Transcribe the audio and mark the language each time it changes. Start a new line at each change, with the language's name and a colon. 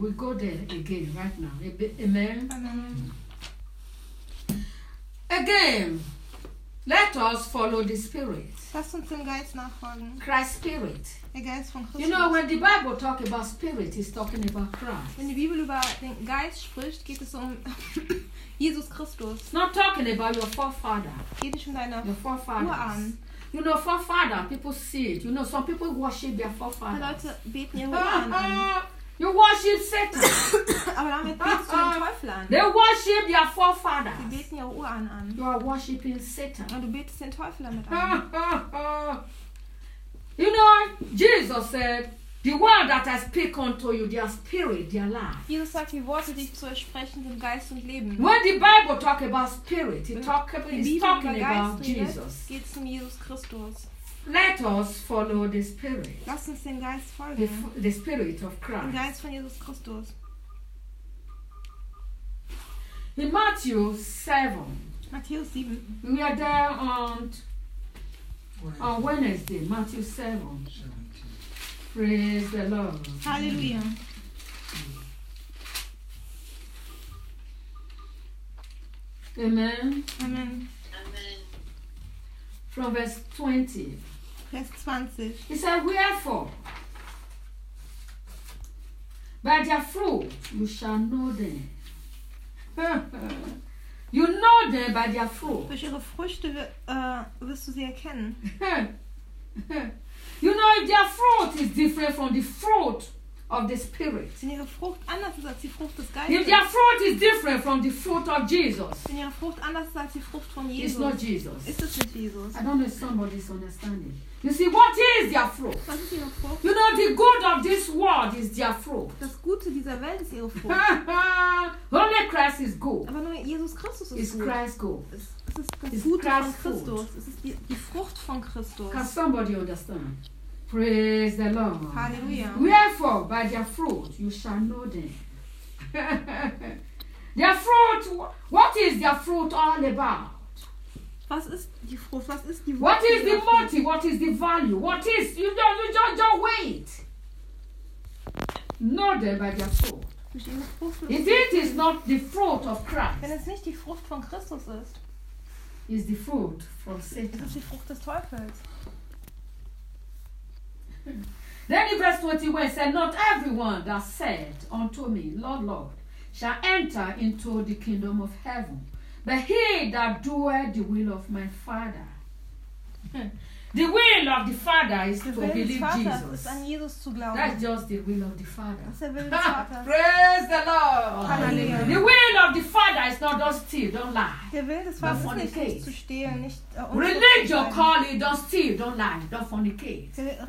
English: We go there again right now. Amen. Amen. Again, Let us follow the Spirit.
German: Lass uns dem Geist nachfolgen.
English: Christ Spirit.
German: Der Geist von Christus.
English: You know, when the Bible talk about Spirit, it's talking about Christ.
German: Wenn die Bibel über den Geist spricht, geht es um Jesus Christus.
English: It's not talking about your forefather.
German: Geht nicht um deine Urahn.
English: You know, forefather, people see it. You know, some people worship their forefathers.
German: Die Leute beten ihre Urahn an.
English: You worship Satan.
German: Aber damit betest du den Teufel an.
English: They worship their forefathers.
German: Sie beten ihre Urahn an.
English: You are worshiping Satan.
German: Und du betest den Teufel damit an.
English: You know, Jesus said, the word that I speak unto you, their spirit, their life.
German: Jesus sagt, die Worte, die ich zu euch spreche, sind Geist und Leben.
English: When the Bible talk about spirit, it talk about, it's talking about Jesus.
German: Geht's um Jesus Christus.
English: Let us follow the Spirit.
German: Lass uns den Geist folgen.
English: The Spirit of Christ.
German: Den Geist von Jesus Christus.
English: In Matthew 7.
German: Matthäus 7.
English: We are there on Wednesday, Matthew 7. Praise the Lord. Hallelujah. Amen. Amen. Amen. From verse 20.
German: Vers 20.
English: He said, wherefore, by their fruit you shall know them. You know them by their fruit.
German: Durch ihre Früchte wirst du sie erkennen.
English: You know, their fruit is different from the fruit of the Spirit.
German: Wenn ihre Frucht anders ist als die Frucht des Geistes.
English: If their fruit is different from the fruit of Jesus.
German: Wenn ihre Frucht anders ist als die Frucht von Jesus.
English: It's not Jesus.
German: Ist es nicht Jesus?
English: I don't know if somebody is understanding. You see, what is their fruit?
German: Was ist ihre Frucht?
English: You know, the good of this world is their fruit.
German: Das Gute dieser Welt ist ihre Frucht.
English: Only Christ is good.
German: Aber nur Jesus Christus ist gut.
English: Christ good.
German: Es ist Gute Christ von Christus. Es ist die Frucht von Christus.
English: Can somebody understand? Praise the Lord. Hallelujah. Wherefore, by their fruit, you shall know them. Their fruit, what is their fruit all about?
German: Was ist die Frucht? Was ist die Frucht?
English: What is the motive? What is the value? What is? You don't wait. Know them by their fruit. If it is not the fruit of Christ.
German: Wenn es nicht die Frucht von Christus ist.
English: Is the fruit from Satan.
German: Ist die Frucht des Teufels.
English: Then in verse 21 said, not everyone that said unto me, Lord, Lord, shall enter into the kingdom of heaven, but he that doeth the will of my Father. The will of the Father is to believe Jesus.
German: An Jesus zu glauben.
English: That's just the will of the Father.
German: Das ist der Wille des Vaters.
English: Praise the Lord. Hallelujah. The will of the Father is not just steal, don't lie.
German: Der Wille des Vaters ist nicht zu stehlen, nicht
English: Religion call it, don't steal, don't lie, don't fornicate.